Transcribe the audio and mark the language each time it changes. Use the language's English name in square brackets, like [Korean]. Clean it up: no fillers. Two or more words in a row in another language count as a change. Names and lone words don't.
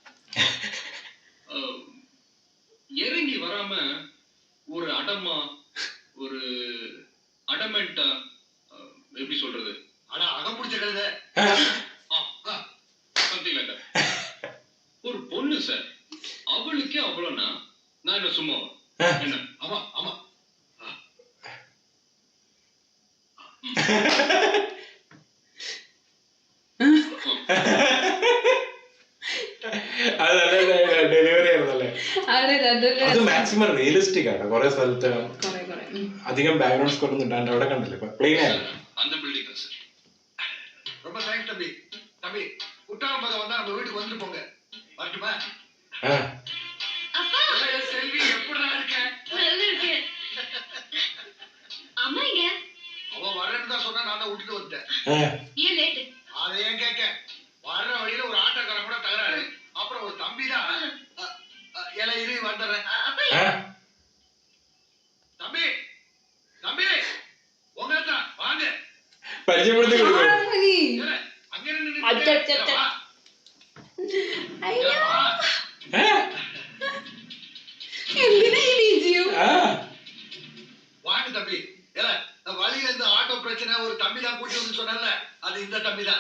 [Tamil] இறங்கி வராம ஒரு அடமா ஒரு அடமெண்டா எப்படி சொல்றது? ஆனா அகம் பிடிச்ச கழுத [English] something like that. [Tamil] ஒரு பொண்ணு சார், அவளுக்கே அவ்வளோனா நான் என்ன சும்மாவா? என்ன? ஆமா ஆமா. [Malayalam] ഡെലിവറി ആയിരുന്നല്ലേ അതെ അതെ അത് [English] maximum realistic [Malayalam] ആണ്. കുറെ സ്ഥലത്ത് കുറെ കുറെ അധികം [English] background score [Malayalam] ഒന്നും ഇണ്ടാണ്ട് അവിടെ കണ്ടില്ലേ പ്ലെയിൻ ആയിരുന്നു. [Tamil] அந்த பில்டிங் தான் சார். ரொம்ப தேங்க்ஸ் தம்பி. தம்பி குற்றாலம் பக்கம் வந்தா நம்ம வீட்டுக்கு வந்து போங்க. வரட்டுமா? அப்பா செல்வி எப்படிடா இருக்க? நல்லா இருக்கேன். அம்மா எங்க? அவ வரேன்னு தான் சொன்னா நான் தான் விட்டுட்டு வந்துட்டேன். ஏன் லேட்? அதை ஏன் கேட்க? வர்ற வழியில ஒரு ஆட்டோக்காரன் கூட தகராறு. அப்புறம் ஒரு தம்பி தான் இலை இரு வந்துடுறேன். தம்பி தம்பி உங்க தான் வாங்க [Malayalam] പരിചയപ്പെടുത്തി കൊടുക്കും. [Tamil] அங்க நின்னு வாங்க தம்பி. வழியில இந்த ஆட்டோ பிரச்சனை ஒரு தம்பி தான் கூட்டி வந்து சொன்னல, அது இந்த தம்பி தான்.